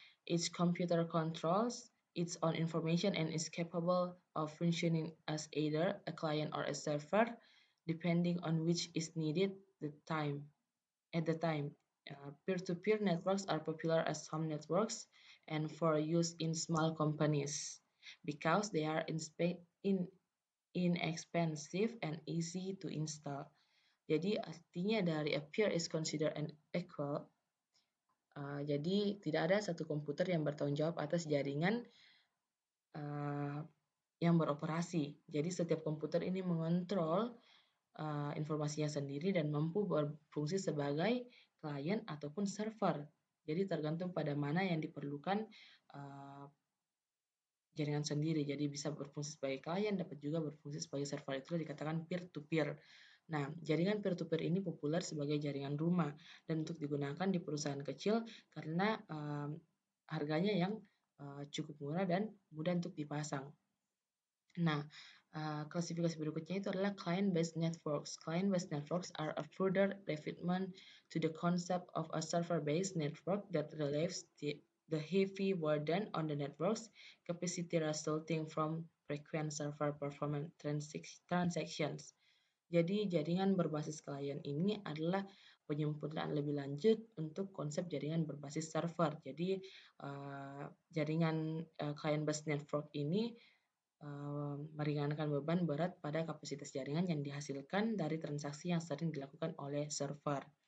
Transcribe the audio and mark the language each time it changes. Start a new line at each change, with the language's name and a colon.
English: Each computer controls its own information and is capable of functioning as either a client or a server, depending on which is needed at the time. Peer-to-peer networks are popular as home networks and for use in small companies because they are inexpensive and easy to install.
Indonesian: Jadi artinya dari
English: a peer is considered an equal.
Indonesian: Jadi tidak ada satu komputer yang bertanggung jawab atas jaringan yang beroperasi. Jadi setiap komputer ini mengontrol informasinya sendiri dan mampu berfungsi sebagai klien ataupun server. Jadi tergantung pada mana yang diperlukan jaringan sendiri. Jadi bisa berfungsi sebagai klien, dapat juga berfungsi sebagai server. Itulah dikatakan peer-to-peer. Nah, jaringan peer-to-peer ini populer sebagai jaringan rumah dan untuk digunakan di perusahaan kecil karena harganya yang cukup murah dan mudah untuk dipasang. Nah, klasifikasi berikutnya itu adalah client-based networks.
English: Client-based networks are a further refinement to the concept of a server-based network that relieves the heavy burden on the network's capacity resulting from frequent server performance transactions.
Indonesian: Jadi, jaringan berbasis klien ini adalah penyempurnaan lebih lanjut untuk konsep jaringan berbasis server. Jadi, jaringan client-based network ini meringankan beban berat pada kapasitas jaringan yang dihasilkan dari transaksi yang sering dilakukan oleh server.